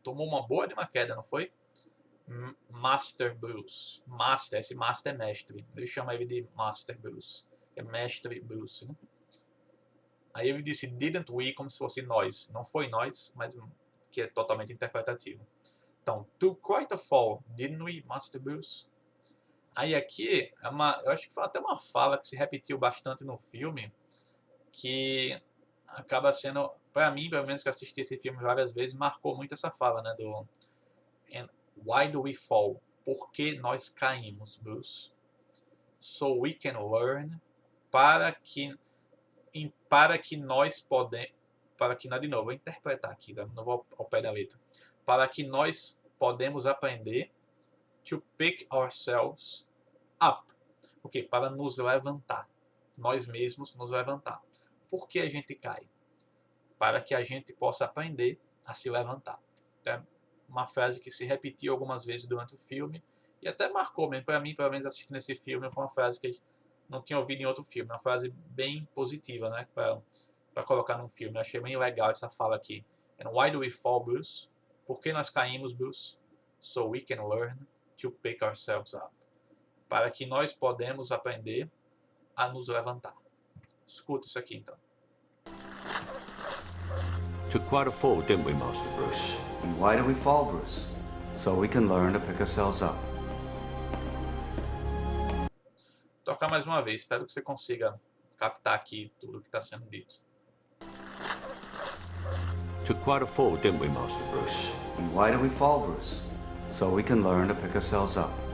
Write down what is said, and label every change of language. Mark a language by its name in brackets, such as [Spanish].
[Portuguese] Tomou uma boa de uma queda, não foi? Master Bruce. Master, esse master é mestre. Ele chama ele de Master Bruce. É mestre Bruce, né? Aí ele disse [English] didn't we, [Portuguese] como se fosse nós. Não foi nós, mas que é totalmente interpretativo. [English] Então, to quite a fall, didn't we, Master Bruce? [Portuguese] Aí aqui, eu acho que foi até uma fala que se repetiu bastante no filme, que acaba sendo, para mim, pelo menos que assisti esse filme várias vezes, marcou muito essa fala, né, do [English] And why do we fall? [Portuguese] Por que nós caímos, Bruce? [English] So we can learn, [Portuguese] para que nós podemos, de novo, vou interpretar aqui, tá? Não vou ao pé da letra, para que nós podemos aprender [English] to pick ourselves up. [Portuguese] Porque para nos levantar. Nós mesmos nos levantar. Por que a gente cai? Para que a gente possa aprender a se levantar. Então, é uma frase que se repetiu algumas vezes durante o filme e até marcou mesmo. Para mim, pelo menos assistindo esse filme, foi uma frase que não tinha ouvido em outro filme. Uma frase bem positiva, né? Para colocar num filme. Eu achei bem legal essa fala aqui. [English] And why do we fall, Bruce? [Portuguese] Por que nós caímos, Bruce? [English] So we can learn to pick ourselves up. [Portuguese] Para que nós podemos aprender a nos levantar. Escuta isso aqui, então. [English] Took quite a fall, didn't we, Master Bruce? And why do we fall, Bruce? So we can learn to pick ourselves up. [Portuguese] Vou tocar mais uma vez. Espero que você consiga captar aqui tudo que está sendo dito. [English] Took quite a fall, didn't we, Master Bruce? And why do we fall, Bruce? So we can learn to pick ourselves up.